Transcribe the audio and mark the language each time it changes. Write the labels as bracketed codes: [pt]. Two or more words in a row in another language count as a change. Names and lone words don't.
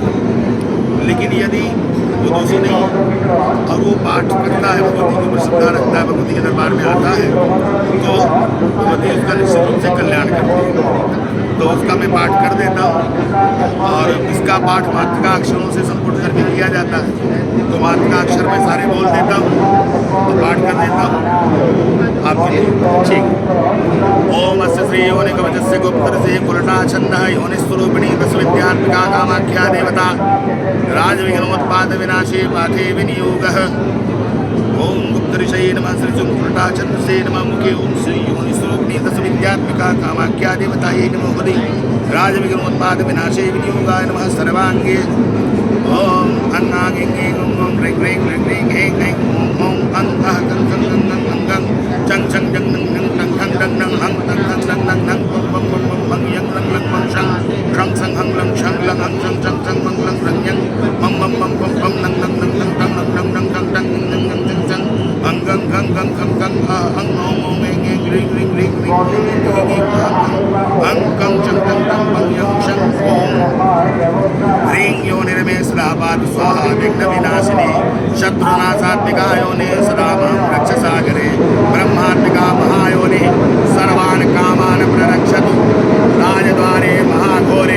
[hi] लेकिन यदि वो दोषी नहीं है और वो पाठ करता है, भगवती के ऊपर श्रद्धा रखता है, भगवती के दरबार में आता है, तो भगवती उसका निश्चित रूप से कल्याण करती है। तो उसका मैं पाठ कर देता हूँ, और इसका पाठ मातृका अक्षरों से संपूर्ण करके किया जाता है। तो मातृका अक्षर मैं सारे बोल देता हूँ, तो पाठ कर देता हूँ आपके लिए। ठीक। [sa] ओम अस्य श्री योनि कवचस्य गुप्तर से कुलटा छंद योनि स्वरूपिणी दस विद्यात्मिका कामाख्या देवता राज विघ्नोत्पाद विनाशे पाठे विनियोगः। ओम गुप्त ऋषये नमः श्री कुलटा छंद से नमः मुखे ओम श्री योनि स्वरूपिणी दस विद्यात्मिका कामाख्या देवताये नमो हरि राज विघ्नोत्पाद विनाशे विनियोगाय नमः सर्वांगे। ओम अन्नागे ओम ह्रीं ह्रीं ह्रीं ह्रीं ऐं ऐं ओम अं अः गं गं गं गं गं गं चं छं जं नं नं नं नं नं नं हं नं नं नं नं नं बं बं बं बं बं यं लं लं बं शं रं सं हं लं शं लं हं शं चं चं बं लं रं यं बं बं बं बं बं नं नं नं नं नं नं नं नं नं नं नं नं चं चं अं गं गं गं गं गं अं अंकं चंदं तं पंयं शं ओम ह्रीं योनिर्मे सदा पातु स्वाहा विघ्नविनाशिनी शत्रुनाशात्मिका योनिः सदा मां रक्ष सागरे ब्रह्मात्मिका महायोनिः सर्वान् कामान् प्ररक्षतु राजद्वारे महाघोरे